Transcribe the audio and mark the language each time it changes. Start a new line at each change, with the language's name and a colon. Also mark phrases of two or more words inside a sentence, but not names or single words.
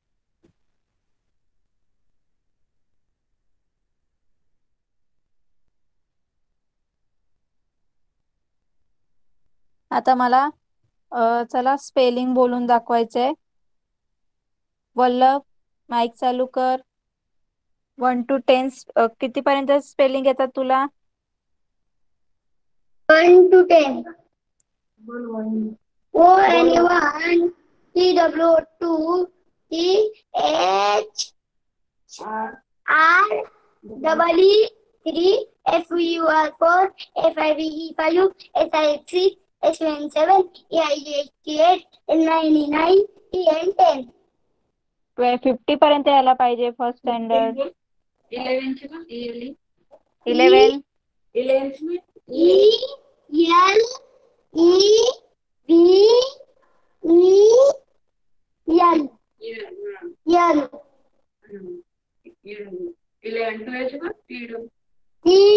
Marathi: आता मला चला स्पेलिंग बोलून दाखवायचंय. वल्लभ, माईक चालू कर.
English: 1 to 10
Marathi: कितीपर्यंत स्पेलिंग येतात तुला?
English: 1 to 10. O N 1 T W 2 T H R double E 3 F U R 4 F I V E 5 S I X 6 S U N 7 E I G H 8 N 9 E 9 T N 10.
Marathi: 50 पर्यंत यायला पाहिजे
English: first standard. 11 E L E V E N N T